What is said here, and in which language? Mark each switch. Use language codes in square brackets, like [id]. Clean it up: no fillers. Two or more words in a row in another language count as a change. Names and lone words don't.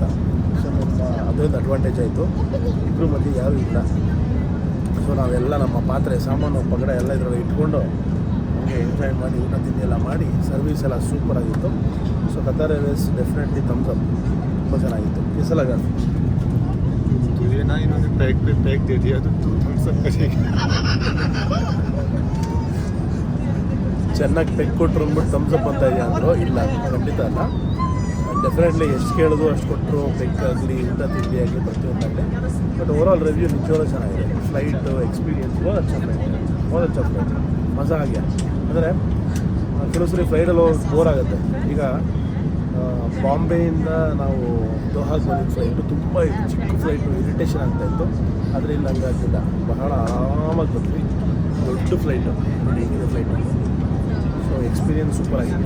[kn] ಸೊ ಅದೊಂದು ಅಡ್ವಾಂಟೇಜ್ ಆಯಿತು, ಇಬ್ಬರು ಮಧ್ಯೆ ಯಾರೂ ಇಲ್ಲ. ಸೊ ನಾವೆಲ್ಲ ನಮ್ಮ ಪಾತ್ರೆ, ಸಾಮಾನು, ಪಗಡೆ ಎಲ್ಲ ಇದರಲ್ಲಿ ಇಟ್ಕೊಂಡು ನಮಗೆ ಎಂಜಾಯ್ ಮಾಡಿ ಊಟ ತಿಂಡಿ ಎಲ್ಲ ಮಾಡಿ, ಸರ್ವಿಸ್ ಎಲ್ಲ ಸೂಪರಾಗಿತ್ತು. ಸೊ ಕತಾರ್ ಏರ್ವೇಸ್ [en] definitely thumbs up, [kn] ತುಂಬ ಚೆನ್ನಾಗಿತ್ತು. ಕಿಸಲಾಗ [hi] इन्होंने पैक पे पैक दे दिया तो तू थम्स अप करेगा. [kn] ಚೆನ್ನಾಗಿ ಪೆಕ್ ಕೊಟ್ಟರು ಅಂದ್ಬಿಟ್ಟು [en] thumbs up [kn] ಅಂತ ಇದೆಯಾ ಅಂದರು. ಇಲ್ಲ, ಖಂಡಿತ ಅಲ್ಲ. ಡೆಫಿನೆಟ್ಲಿ ಎಷ್ಟು ಕೇಳಿದ್ರು ಅಷ್ಟು ಕೊಟ್ಟರು. ಪೆಕ್ ಆಗಲಿ, ಊಟ ತಿಂಡಿ ಆಗಲಿ, ಪ್ರತಿಯೊಂದಾಗಲಿ. [en] but overall review [kn] ನಿಜವಾಗ್ಲೂ ಚೆನ್ನಾಗಿದೆ. [en] flight experience [hi] बहुत अच्छा फ्लाइट मज़ा आ गया. [kn] ಅಂದರೆ ಕೆಲವು ಸರಿ ಫ್ಲೈಟಲ್ಲಿ ಹೋಗಿ ಬೋರ್ ಆಗುತ್ತೆ. ಈಗ ಬಾಂಬೆಯಿಂದ ನಾವು ದೋಹಾಗೆ ಬಂದಿದ್ದ ಫ್ಲೈಟು ತುಂಬ ಚಿಕ್ಕ ಫ್ಲೈಟು, ಇರಿಟೇಷನ್ ಆಗ್ತಾಯಿತ್ತು. ಆದರೆ ಇಲ್ಲಿ ಹಂಗಾಗಿಲ್ಲ, ಬಹಳ ಆರಾಮಾಗಿ ಬಂದ್ವಿ. ದೊಡ್ಡ ಫ್ಲೈಟು ನೋಡಿ, ಹೀಗಿದೆ ಫ್ಲೈಟು. [en] so experience super [kn] ಆಗಿದೆ.